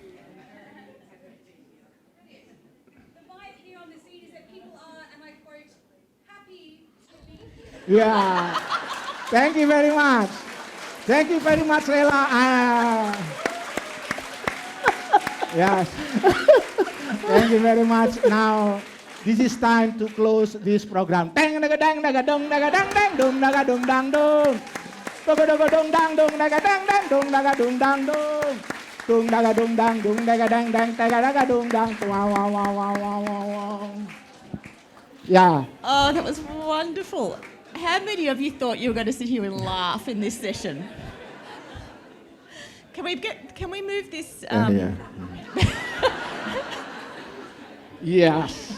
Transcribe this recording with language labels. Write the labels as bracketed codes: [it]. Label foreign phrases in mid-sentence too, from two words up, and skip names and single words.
[en] The vibe here on the scene is that people are, and I quote, happy to be here. Yeah. Thank you very much. Thank you very much, Lela. Yes. Thank you very much. Now, this is time to close this program. Dang daga dang daga dong daga dang dang dong daga dong dang dong. Daga daga dong dang dong daga dang dang dong daga dong dang dong. Dong daga dong dang dong daga dang dang daga daga dong dang. Wow wow wow wow wow wow. Yeah. Oh, that was wonderful. How many of you thought you were going to sit here and laugh in this session? Can we move this? Yeah. Yes.